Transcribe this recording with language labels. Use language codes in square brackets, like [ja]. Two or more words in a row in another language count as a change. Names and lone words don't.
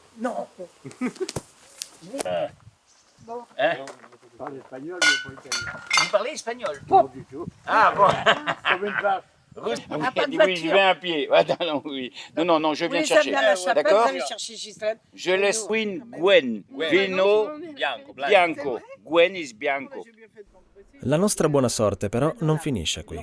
[fr] Non. Bon. Hein? Je parle espagnol, mais pas italien. Vous parlez espagnol? Non, du tout. Ah bon. Comme une vache. Oui, je viens à pied. Non, oui. Non, je viens chercher. D'accord? Je laisse Gwen. [it] Vino bianco. [en] Gwen is bianco. [it] La nostra buona sorte però non finisce qui.